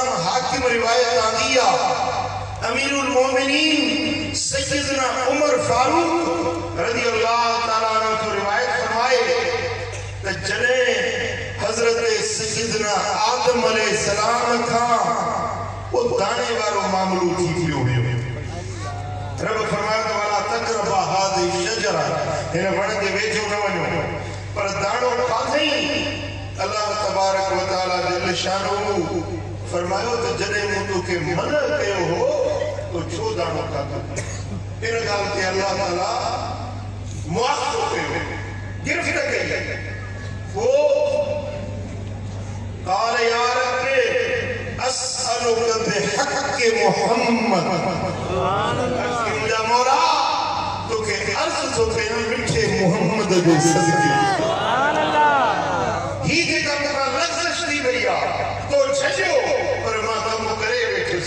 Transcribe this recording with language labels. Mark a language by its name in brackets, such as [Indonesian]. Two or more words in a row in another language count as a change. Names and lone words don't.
[Sindhi] हाकिम रिवायत आंदी आहे अमीरुल मोमिनीन सय्यदना उमर फारूक [Arabic] رضي الله تعالى عنه [Sindhi] जो रिवायत फरमाए त जॾहिं हज़रत सय्यदना आदम अलैहिस्सलाम खां वो दाने वारो मामलो थी पियो हुयो रब फरमायो [Arabic] ولا تقربا هذه الشجرة [Sindhi] हिन वण जे वेझो न वञो पर दाणो खाधई [Arabic] الله تبارك و تعالى جل شانه [Sindhi] फरमायो तो जॾहिं मूं तोखे मना कयो हो तो छो दाणो खाधो इन गाल के अल्लाह ताला मुआफ़ कयो, गिरफ्त कई। [Arabic] و قال يا ربي أسألك بحق محمد, [Sindhi] मुंहिंजा मौला तोखे अर्ज़ थो कयां मिठे मुहम्मद जे सदके ही जेका मूंखां लग़्ज़श थी वई आहे तो छॾियो, पर मां कमु करे वेठुसि।